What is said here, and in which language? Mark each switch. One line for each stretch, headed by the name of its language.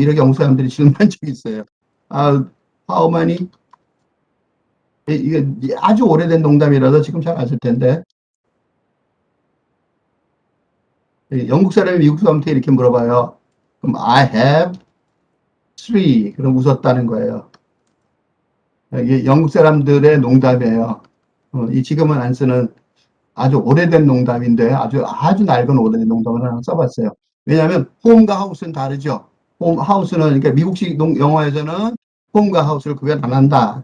Korean: 이렇게 영국 사람들이 질문한 적이 있어요.
English: How many?
Korean: 이게 아주 오래된 농담이라서 지금 잘 아실 텐데, 영국 사람이 미국 사람한테 이렇게 물어봐요.
English: 그럼 I have three.
Korean: 그럼 웃었다는 거예요. 이게 영국 사람들의 농담이에요. 이 지금은 안 쓰는 아주 오래된 농담인데 아주 낡은 오래된 농담을 하나 써봤어요. 왜냐하면 홈과 하우스는 다르죠. 홈 하우스는 그러니까 미국식 영화에서는 홈과 하우스를 구별 안 한다.